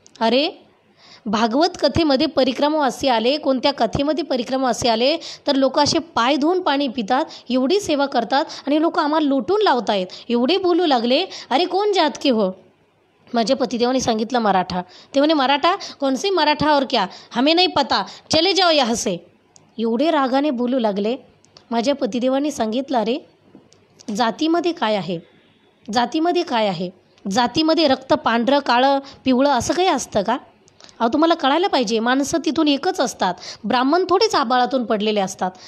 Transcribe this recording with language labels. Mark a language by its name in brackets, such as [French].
[Marathi] अरे, भागवत कथेमध्ये परिक्रमावासी आले, कोणत्या कथेमध्ये परिक्रमावासी आले तर लोक असे पाय धुवून पाणी पितात, एवढी सेवा करतात आणि लोक आम्हाला लुटून लावत आहेत, एवढे बोलू लागले. [Hindi] अरे, कोण जात के हो? [Marathi] माझे पतिदेवाने सांगितलं, मराठा. ते म्हणे, मराठा? [Hindi] कौन से मराठा और क्या, हमें नहीं पता, चले जाओ यहाँ से. [Marathi] एवढे रागाने बोलू लागले. माझ्या पतिदेवाने सांगितलं, अरे, जातीमध्ये काय आहे, जातीमध्ये काय आहे, जातीमध्ये रक्त पांढरं काळं पिवळं असं काही असतं का? अहो, तुम्हाला कळायला पाहिजे, माणसं तिथून एकच असतात, ब्राह्मण थोडेच आबाळातून पडलेले असतात.